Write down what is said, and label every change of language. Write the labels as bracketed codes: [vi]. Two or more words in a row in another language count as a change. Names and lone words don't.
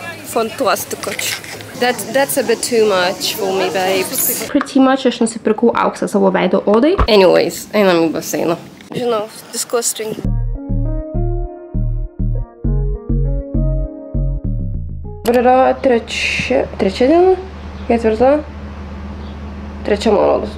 [it] Fantastico. [en] That's a bit too much for me, babes. Pretty much [lt] aš nusipirkau auksą savo veido odai. Anyways, einam į baseiną. Žinau, disgusting. Dabar yra trečia diena? Ketvirta? Trečia, man rodos.